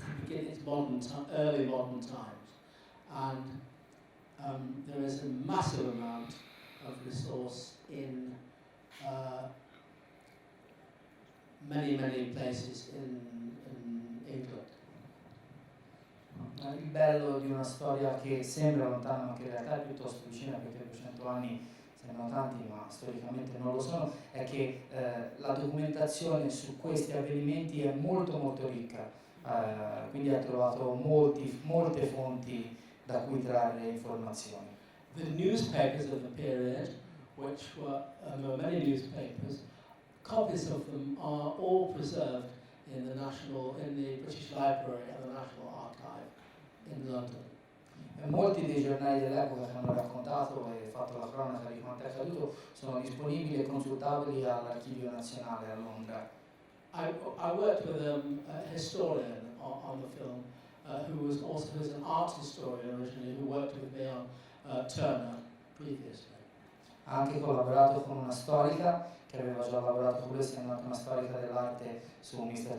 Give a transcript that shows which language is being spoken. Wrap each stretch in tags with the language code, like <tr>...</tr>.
<en>It's modern, early modern times, and there is a massive amount of resource in many places in England.</en> <it>Il bello di una storia che sembra lontana ma che in realtà è piuttosto vicina, perché 200 anni sembrano tanti ma storicamente non lo sono, è che la documentazione su questi avvenimenti è molto ricca, quindi ha trovato molte fonti da cui trarre informazioni.</it> <en>The newspapers of the period, which were there were many newspapers, copies of them are all preserved in the British Library and the National Archive in London.</en> <it>E molti dei giornali dell'epoca che hanno raccontato e fatto la cronaca di quanto è accaduto sono disponibili e consultabili all'Archivio Nazionale a Londra.</it> <en>I worked with a historian on the film who was an art historian originally, who worked with me on Turner previously.</en> <it>Ha anche collaborato con una storica che aveva già lavorato con lui, essendo anche una storica dell'arte su Mr.</it>